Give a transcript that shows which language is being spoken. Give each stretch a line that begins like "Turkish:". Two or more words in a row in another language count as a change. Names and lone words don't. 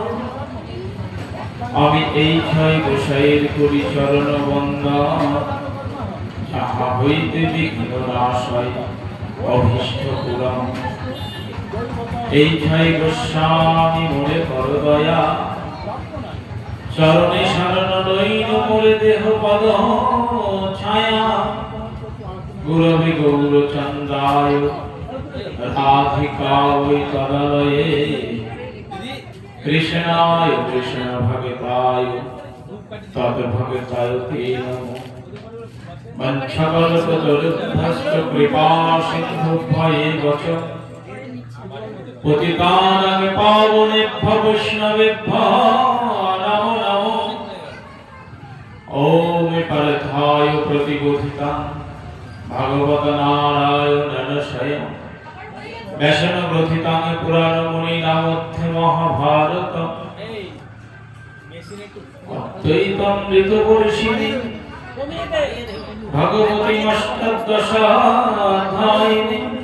Bangla: আমি এই ছয় গোসাইয়ের করি চরণ বন্দন, যাহা হইতে বিঘ্ন নাশ হয় অভীষ্ট পূরণ। এই ছয় গোস্বামী মোরে কর দয়া, চরণে শরণ লইন মোরে দেহ পদ ছায়া।
Sanskrit: गुरवे गौरचन्द्राय राधिकाय तदालये कृष्णाय कृष्ण भगताय तद्भगताय ते नमो। वञ्चकल्पतरुभ्यश्च कृपा सिन्धुभ्येव च पतितानां पावनेभ्यो वैष्णवेभ्यो नमो नमो। ओम् पार्थाय प्रतिबोधितां भागवत नारायणेन स्वयं व्यासन ग्रथितां पुराण मुनि नामध्ये महाभारत अद्वैतम ऋतुवर्षिणी भगवती अष्टादशाध्यायिनी